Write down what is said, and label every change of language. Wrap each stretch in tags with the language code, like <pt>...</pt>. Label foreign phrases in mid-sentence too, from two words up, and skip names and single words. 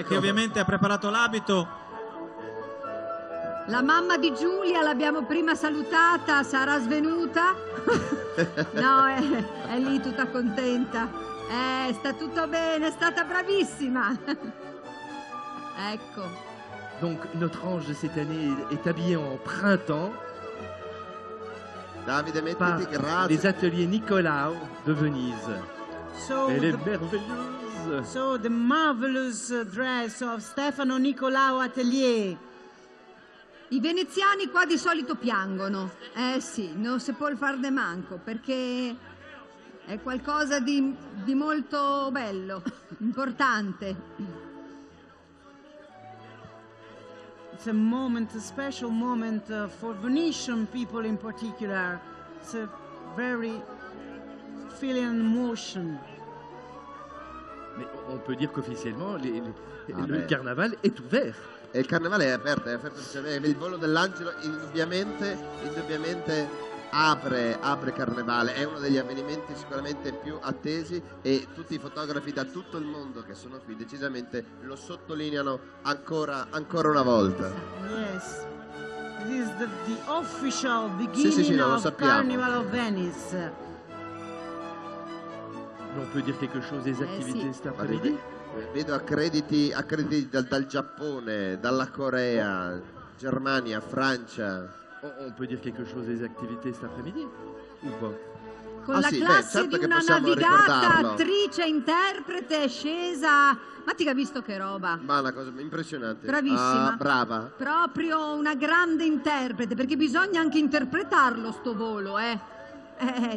<it>Che ovviamente ha preparato l'abito. La mamma di Giulia l'abbiamo prima salutata, sarà svenuta. No, è lì tutta contenta. Sta tutto bene, è stata bravissima. Ecco.</it> <fr>Donc notre ange cette année est habillé en printemps</fr> <it>Davide,</it> <fr>par</fr> <it>mettiti, grazie.</it> <fr>les ateliers Nicolau de Venise.</fr> <en>So</en> <fr>Elle est</fr> <en>the,</en> <fr>merveilleuse.</fr> <en>so the marvelous dress of Stefano Nicolau Atelier.</en> <it>I veneziani qua di solito piangono. Sì, non si può far de manco, perché è qualcosa di molto bello, importante.</it> <en>It's a moment, a special moment for Venetian people in particular. It's a very feeling and emotion.</en> <fr>Mais on peut dire qu'officiellement, Ah le beh. carnaval est ouvert.</fr> <it>E il carnevale è aperto ufficialmente. Il volo dell'angelo indubbiamente apre carnevale, è uno degli avvenimenti sicuramente più attesi e tutti i fotografi da tutto il mondo che sono qui decisamente lo sottolineano ancora una volta.</it> <en>Yes. This is the official beginning</en> <it>sì, no, lo</it> <en>of</en> <it>sappiamo.</it> <en>Carnival of Venice.</en> <fr>Mais on peut dire quelque chose des activités cet après-midi.</fr> <it>Vedo accrediti dal Giappone, dalla Corea, Germania, Francia.</it> <fr>On peut dire quelque chose des activités cet après-midi ou pas?</fr> <it>Con la sì, classe certo di che una possiamo navigata, ricordarlo. attrice, interprete, scesa. Ma ti ha visto che roba? Ma una cosa impressionante. Bravissima. Ah, brava. Proprio una grande interprete, perché bisogna anche interpretarlo sto volo, Certo,</it>